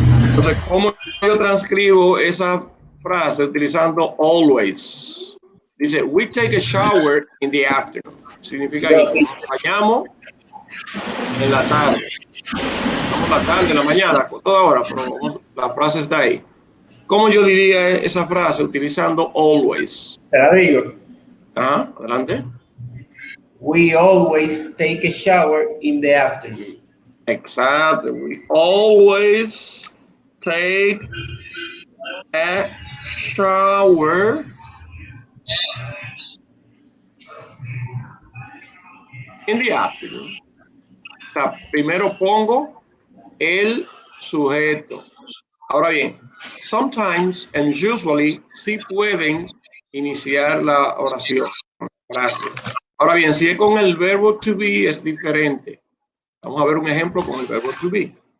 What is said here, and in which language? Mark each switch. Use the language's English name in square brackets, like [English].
[Spanish] Entonces, ¿cómo yo transcribo esa frase utilizando always? [English] Dice, we take a shower in the afternoon. [Spanish] Significa que nos bañamos en la tarde. Estamos en la tarde, en la mañana, toda hora, pero la frase está ahí. ¿Cómo yo diría esa frase utilizando always? Te la digo. Ajá, adelante. [English] We always take a shower in the afternoon. Exactly. We always take a shower in the afternoon. [Spanish] O sea, primero pongo el sujeto. Ahora bien, [English] sometimes and usually [Spanish] sí pueden iniciar la oración, frase. Ahora bien, si es con el verbo to be es diferente. Vamos a ver un ejemplo con el verbo to be.